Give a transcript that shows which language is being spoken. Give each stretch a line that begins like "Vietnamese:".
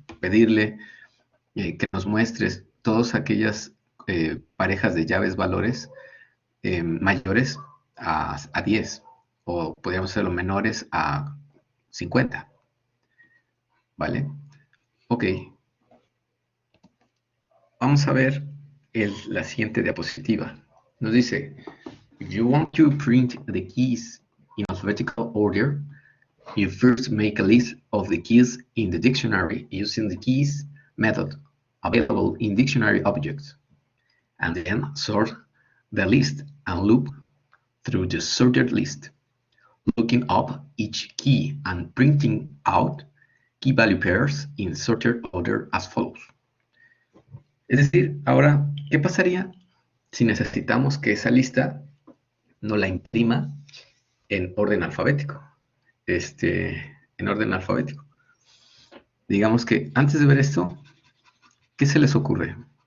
Spanish: Pedirle que nos muestres todas aquellas parejas de llaves valores mayores a 10, o podríamos hacerlo menores a 50, ¿vale? Ok, vamos a ver la siguiente diapositiva. Nos dice,
English: if you want to print the keys in alphabetical order, you first make a list of the keys in the dictionary using the keys method available in dictionary objects, and then sort the list and loop through the sorted list, looking up each key and printing out key value pairs in sorted order as follows.
Spanish: Es decir, ahora, ¿qué pasaría si necesitamos que esa lista nos la imprima en orden alfabético? En orden alfabético. Digamos que antes de ver esto, ¿qué se les ocurre?